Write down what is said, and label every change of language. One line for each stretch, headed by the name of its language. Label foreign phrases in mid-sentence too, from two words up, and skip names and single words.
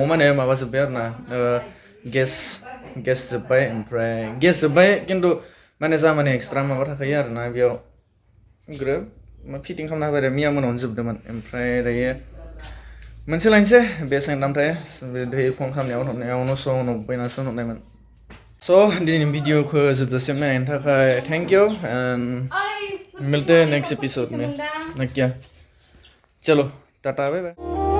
Bodo: माने माबा जोब्बाय आरोना गेस जोब्बाय ओमफ्राय गेस जोब्बाय खिन्थु माने जा माने एक्सट्रा माबा थाखायो आरोना बेयाव ग्रोब फिटिं खालामना होबाय आरो मैया मोनावनो जोबदोंमोन ओमफ्राय दायो मोनसे लायनोसै बे सोंदामथाय दै फन खालामनायाव न'स' उनाव बायनासो हरनायमोन स' दिनैनि भिडिअखौ जोबजासिम नायनायनि थाखाय
English: thank you and
Bodo: मिलते
English: next episode
Hindi: में क्या चलो टाटा
English: bye bye